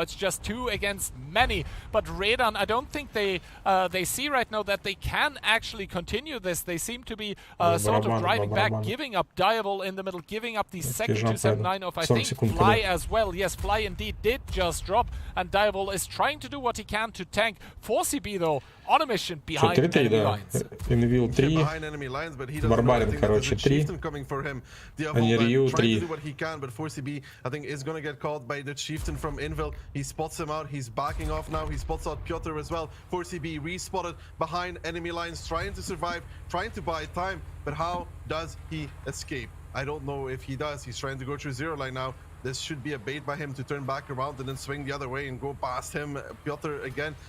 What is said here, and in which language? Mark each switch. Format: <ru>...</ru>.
<en>It's just 2 against many. But Redan, I don't think they see right now that they can actually continue this. They seem to be sort of driving back, giving up Diavol in the middle, giving up the second 279 of, I think, Fly as well. Yes, Fly indeed did just drop, and Diavol is trying to do what he can to tank. 4CB though, on a mission behind enemy lines.</en> <ru>Инвил 3, Барбарин, короче, 3, Анирью 3.</ru> <en>What he can, but 4CB, I think, is gonna get caught by the Chieftain from Invil. He spots him out, he's backing off now, he spots out Piotr as well. 4CB respotted behind enemy lines, trying to survive, trying to buy time, but how does he escape? I don't know if he does. He's trying to go through 0 line now. This should be a bait by him to turn back around and then swing the other way and go past him, Piotr again.</en>